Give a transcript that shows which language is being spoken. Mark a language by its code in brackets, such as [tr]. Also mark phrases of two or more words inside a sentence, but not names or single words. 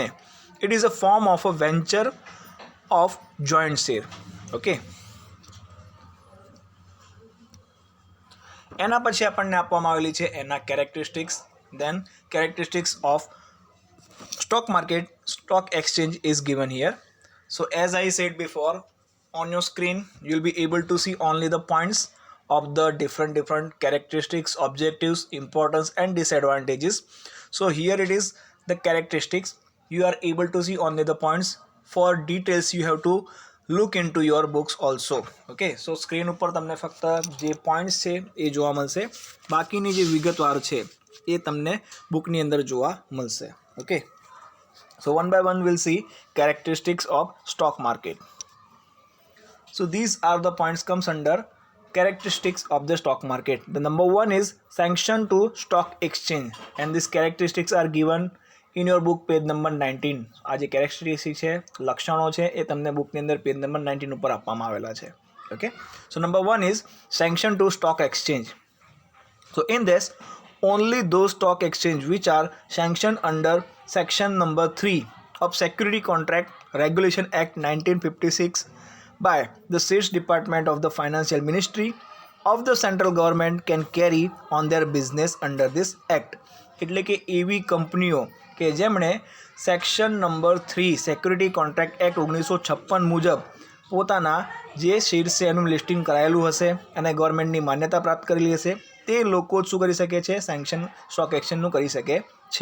[en] It is a form of a venture of joint share. ઓકે. [gu] એના પછી આપણને આપવામાં આવેલી છે એના કેરેક્ટરિસ્ટિક્સ. [en] Then characteristics of stock market, stock exchange is given here. So as I said before, on your screen you'll be able to see only the points of the different characteristics, objectives, importance and disadvantages. So here it is the characteristics. You are able to see only the points. For details you have to look into your books also. Okay, so screen [gu] ઉપર તમને ફક્ત જે પોઈન્ટ્સ છે એ જોવા મળશે, બાકીની જે વિગતવાર છે એ તમને બુકની અંદર જોવા મળશે. ઓકે. [en] So one by one we'll see characteristics of stock market. So these are the points comes under characteristics of the stock market. The number one is sanction to stock exchange, and these characteristics are given in your book page number 19 [gu] આ જે કેરેક્ટરિસ્ટિક છે, લક્ષણો છે, એ તમને બુકની અંદર પેજ નંબર 19 ઉપર આપવામાં આવેલા છે. [en] Okay, so number 1 is sanction to stock exchange. So in this, only those stock exchange which are sanctioned under section number 3 of Security Contract Regulation Act 1956 by the States Department of the Financial Ministry of the central government can carry on their business under this act. [gu] એટલે કે એવી કંપનીઓ કે જેમણે [en] section number 3 [gu] સેક્યુરિટી કોન્ટ્રાક્ટ એક્ટ 1956 મુજબ પોતાના જે શેર છે એનું લિસ્ટિંગ કરાયેલું હશે અને ગવર્મેન્ટની માન્યતા પ્રાપ્ત કરેલી હશે તે લોકો શું કરી શકે છે, [en] sanction stock [gu] એક્સચેન્જનું કરી શકે છે.